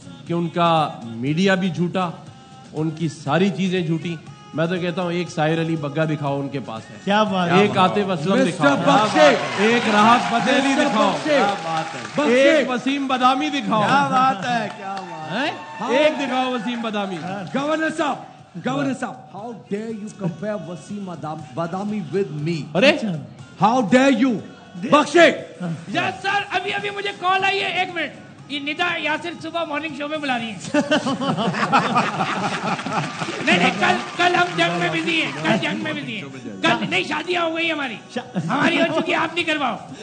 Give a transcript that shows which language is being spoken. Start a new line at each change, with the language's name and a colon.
Urdu: کہ ان کا میڈیا بھی جھوٹا, ان کی ساری چیزیں جھوٹی. میں تو کہتا ہوں ایک ساحر علی بگا دکھاؤ ان کے پاس ہے, کیا بات, ایک عاطف اسلم دکھاؤ, ایک راحت فتحی دکھاؤ, ایک وسیم بدامی دکھاؤ, کیا بات ہے, کیا بات ہے, ایک دکھاؤ Wasim Badami.
English: Governor Saab, how dare you compare Wasim Badami with me?
Urdu: Array
English: How dare you? بخشے.
Urdu: یس سر, ابھی مجھے کال آئی ہے, 1 منٹ. یہ ندا یاسر صبح مارننگ شو میں بلا رہی ہیں. نہیں, کل ہم جنگ میں بزی ہیں, کل نہیں, شادیاں ہو گئی ہماری ہو چکی, آپ نہیں کرواؤ.